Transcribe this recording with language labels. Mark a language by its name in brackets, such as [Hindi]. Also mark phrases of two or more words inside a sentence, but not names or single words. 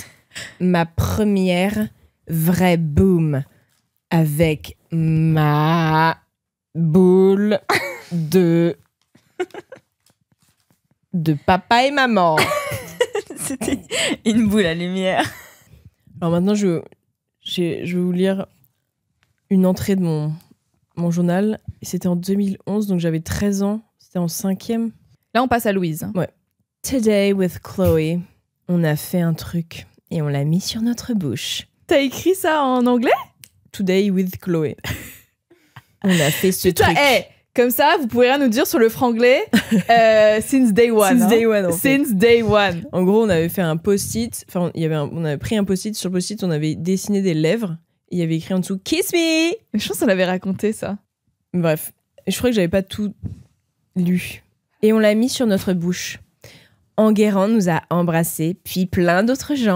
[French] Ma première vraie boum avec ma boule de papa et maman. C'était une boule à lumière. Alors maintenant, je vais vous lire une entrée de mon journal. C'était en 2011, donc j'avais 13 ans. C'était en 5e. Là, on passe à Louise. [English] Today with Chloe, [French] on a fait un truc et on l'a mis sur notre bouche. T'as écrit ça en anglais? [English] Today with Chloe. [French] On a fait ce Putain, truc. comme ça, vous pouvez rien nous dire sur le franglais [English] since day one. Since day one, [French] en fait. [English] Since day one. [French] En gros, on avait fait un post-it. Enfin, on avait pris un post-it. Sur le post-it, on avait dessiné des lèvres. Et il y avait écrit en dessous « [English] Kiss me !» [French] Je pense qu'on avait raconté ça. Bref, je crois que j'avais pas tout lu. Et on l'a mis sur notre bouche. Enguerrand nous a embrassés, puis plein d'autres gens.